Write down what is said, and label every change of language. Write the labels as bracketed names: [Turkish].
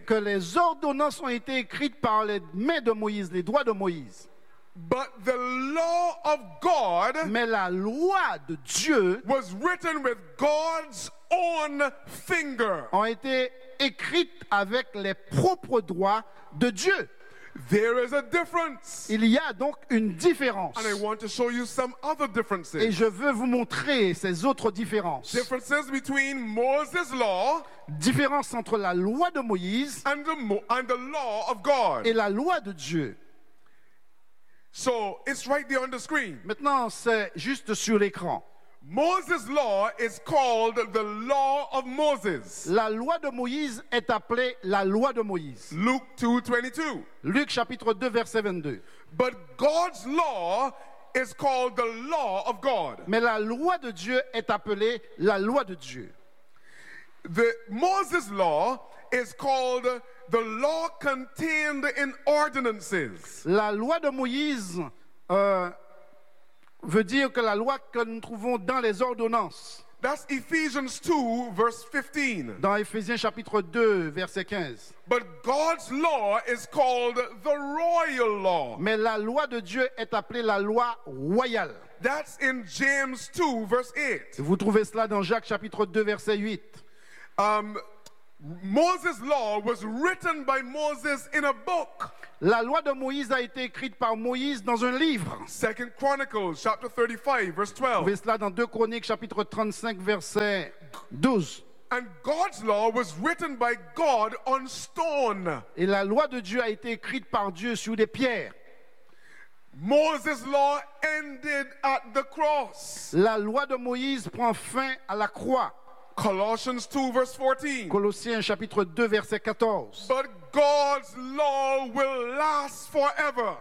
[French] Que les ordonnances ont été écrites par les mains de Moïse, les doigts de Moïse. [English] But the law of God, [French] mais la loi de Dieu, [English] was written with God's own finger. [French] Ont été écrites avec les propres doigts de Dieu. [English] There is a difference. [French] Il y a donc une différence. [English] And I want to show you some other differences. [French] Et je veux vous montrer ces autres différences. [English] Differences between Moses' law, [French] différence entre la loi de Moïse, [English] and the law of God, [French] et la loi de Dieu. [English] So it's right there on the screen. [French] Maintenant, c'est juste sur l'écran. [English] Moses' law is called the law of Moses. [French] La loi de Moïse est appelée la loi de Moïse. [English] Luke 2:22. [French] Luc chapitre 2 verset 22. [English] But God's law is called the law of God. [French] Mais la loi de Dieu est appelée la loi de Dieu. [English] The Moses' law is called the law contained in ordinances. [French] La loi de Moïse veut dire que la loi que nous trouvons dans les ordonnances. [English] That's Ephesians 2, verse 15. [French] Dans Ephésiens chapitre 2, verset 15. [English] But God's law is called the royal law. [French] Mais la loi de Dieu est appelée la loi royale. [English] That's in James 2, verse 8. [French] Vous trouvez cela dans Jacques chapitre 2, verset 8. [English] Moses' law was written by Moses in a book. [French] La loi de Moïse a été écrite par Moïse dans un livre. [English] 2 Chronicles chapter 35 verse 12. [French] Vous voyez cela dans 2 Chroniques chapitre 35 verset 12. [English] And God's law was written by God on stone. [French] Et la loi de Dieu a été écrite par Dieu sur des pierres. [English] Moses' law ended at the cross. [French] La loi de Moïse prend fin à la croix. [English] Colossians 2 verse 14. [French] Colossiens chapitre 2 verset 14. [English] But God's law will last forever.